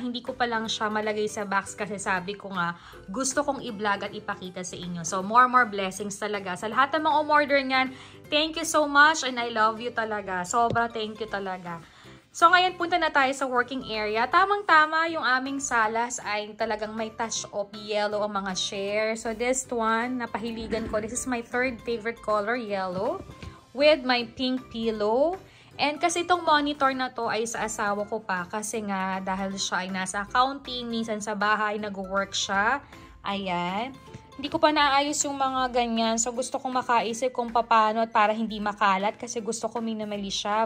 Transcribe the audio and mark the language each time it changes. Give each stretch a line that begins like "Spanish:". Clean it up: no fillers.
Filipino: Hindi ko pa lang siya malagay sa box kasi sabi ko nga gusto kong i-vlog at ipakita sa inyo.
English: So more blessings
Filipino: talaga. Sa lahat ng mga umorder niyan,
English: thank you so much and I love you
Filipino: talaga. Sobra
English: thank you
Filipino: talaga. So ngayon punta na tayo sa
English: working area.
Filipino: Tamang-tama yung aming salas ay talagang may
English: touch of yellow
Filipino: ang mga share.
English: So this one,
Filipino: napahiligan ko.
English: This is my third favorite color, yellow. With my pink pillow.
Filipino: And kasi itong monitor na to ay sa asawa ko pa. Kasi nga dahil siya ay nasa accounting, minsan sa bahay, nag-work siya. Ayan. Hindi ko pa naayos yung mga ganyan. So, gusto kong makaisip kung paano at para hindi makalat. Kasi gusto ko minimally siya.